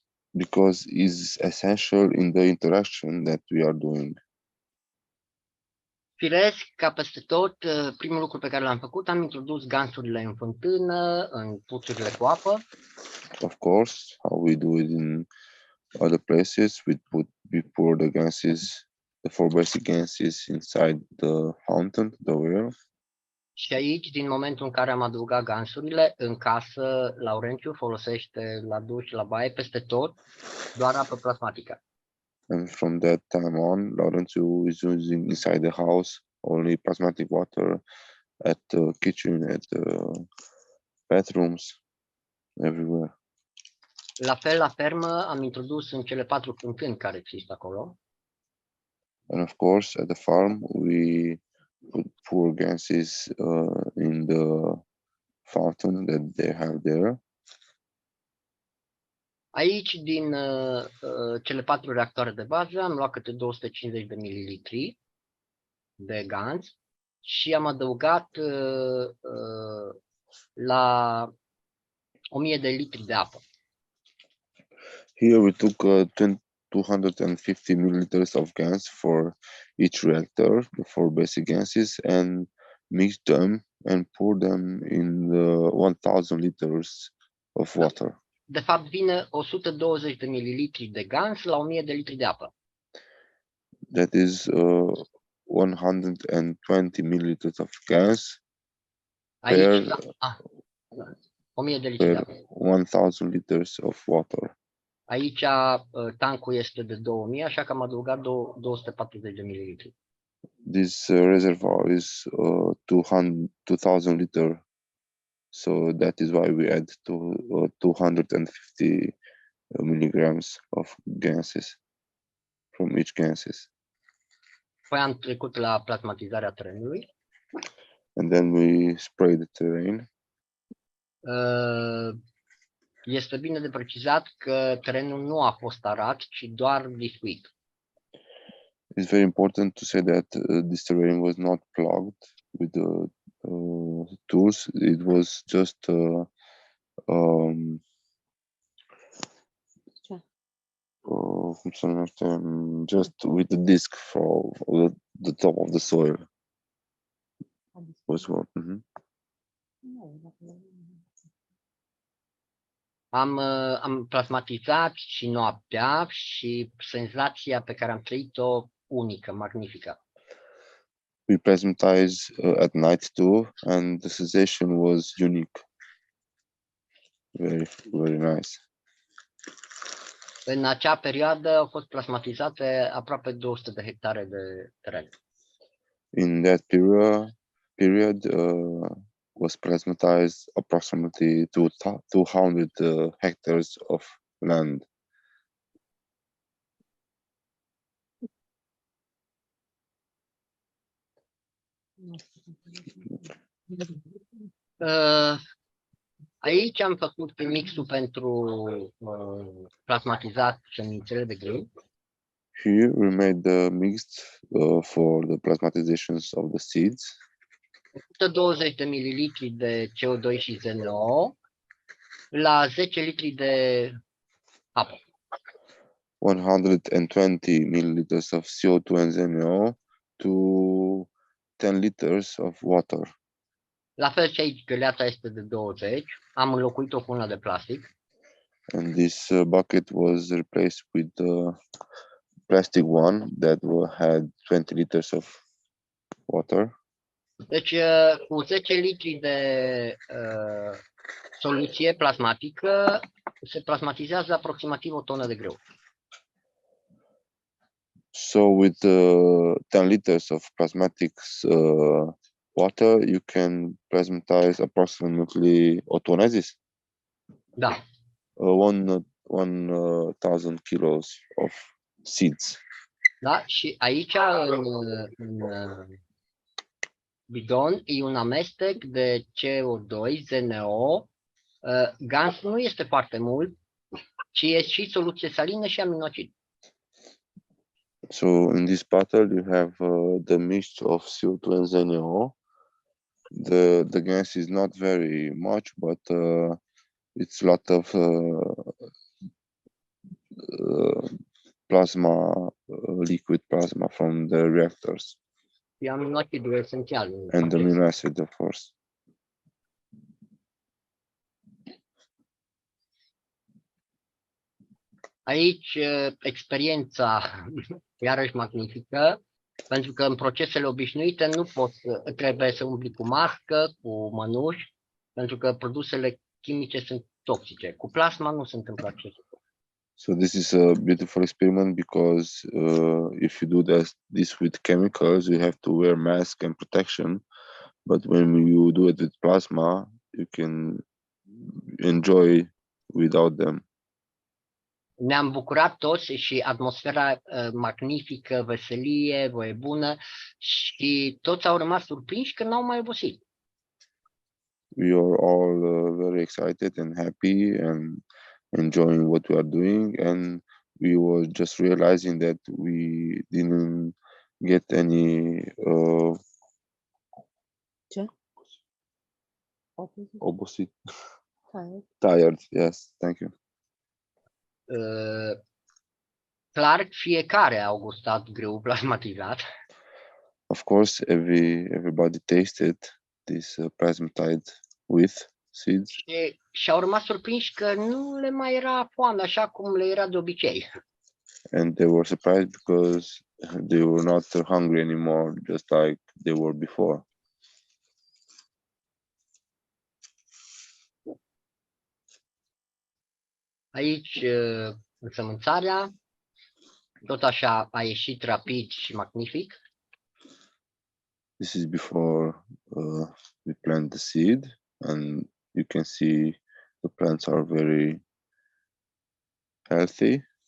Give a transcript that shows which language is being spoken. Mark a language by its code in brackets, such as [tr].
[en] Because it's essential in the interaction that we are doing. [ro] Firesc, ca peste tot, primul lucru pe care l-am făcut, am introdus gansurile în fântână, în puțurile cu apă. [en] Of course, how we do it in other places, we pour the gases, the four basic gases inside the fountain, the well. [ro] Și aici, din momentul în care am adăugat gansurile, în casă, Laurențiu folosește la duș, la baie, peste tot, doar apă plasmatică. [en] And from that time on, Laurențiu is using inside the house only plasmatic water at the kitchen, at the bathrooms, everywhere. [ro] La fel, la fermă, am introdus în cele 4 fântâni care există acolo. [en] And of course, at the farm, we pour gases in the fountain that they have there. [ro] Aici, din cele 4 reactoare de bază, am luat câte 250 de mililitri de gans și am adăugat la 1000 de litri de apă. [en] Here we took 250 milliliters of gas for each reactor, the 4 basic gases, and mixed them and poured them in the 1000 liters of water. [ro] De fapt, vine 120 de mililitri de gans la 1000 de litri de apă. [en] That is 120 milliliters of gas [ro] Aici, [en] per [ro] 1000 de litri de apă. [en] 1000 liters of water. [ro] Aici tancul este de 2000, așa că am adăugat 240 de mililitri. [en] This reservoir is 2000 liter, so that is why we add 250 milligrams of gases from each gases. [ro] Păi am trecut la plasmatizarea terenului. [en] And then we spray the terrain. [ro] Este bine de precizat că terenul nu a fost arat, ci doar biscuit. [en] It's very important to say that this terrain was not plugged with the tools. It was just just with the disc for the top of the soil. Was what? [ro] Am plasmatizat și noaptea și senzația pe care am trăit-o unică, magnifică. [en] We plasmatized at night too, and the sensation was unique. Very, very nice. [ro] În acea perioadă au fost plasmatizate aproape 200 de hectare de teren. [en] In that period was plasmatized approximately 200 hectares of land. [ro] Aici am făcut mixul pentru plasmatizat semințele de grâu. [en] Here we made the mixed for the plasmatizations of the seeds. [ro] 120 de mililitri de CO2 și ZNO la 10 litri de apă. [en] 120 milliliters of CO2 and ZNO to 10 liters of water. [ro] La fel și aici, găleata este de 20. Am înlocuit-o cu una de plastic. [en] And this bucket was replaced with the plastic one that had 20 liters of water. [ro] Deci, cu 10 litri de soluție plasmatică se plasmatizează aproximativ o tonă de grâu. [en] So with 10 liters of plasmatic water, you can plasmatize approximately [ro] o tonă, zis? Da. [en] 1,000 kilos of seeds. [ro] Da? Și aici, în bidon, e un amestec de CO2, ZNO. GANS nu este foarte mult, ci e și soluție salină și aminocid. [en] So in this bottle, you have the mixture of CO2 and ZNO. The gas is not very much, but it's a lot of plasma, liquid plasma from the reactors. [ro] E aminocidul esențial. [en] And the amino acid, of course. [ro] Aici experiența iarăși magnifică, pentru că în procesele obișnuite nu poți, trebuie să umbli cu mască, cu mănuși, pentru că produsele chimice sunt toxice. Cu plasma nu se întâmplă acest lucru. [en] So this is a beautiful experiment because if you do this with chemicals, you have to wear mask and protection. But when you do it with plasma, you can enjoy without them. [ro] Ne-am bucurat toți și atmosfera magnifică, veselie, voie bună și toți au rămas surprinși că n-au mai obosit. [en] We are all very excited and happy and enjoying what we are doing, and we were just realizing that we didn't get any opposite. Tired, yes, thank you. [ro] Clar, fiecare a gustat grâu plasmatizat. [en] Of course, everybody tasted this plasmatide with seeds. [ro] Și au rămas surprinși că nu le mai era foame așa cum le era de obicei. [en] And they were surprised because they were not hungry anymore, just like they were before. [ro] Aici, însămânțarea, tot așa a ieșit rapid și magnific. [en] This is before we plant the seed, and you can see the plants are very healthy.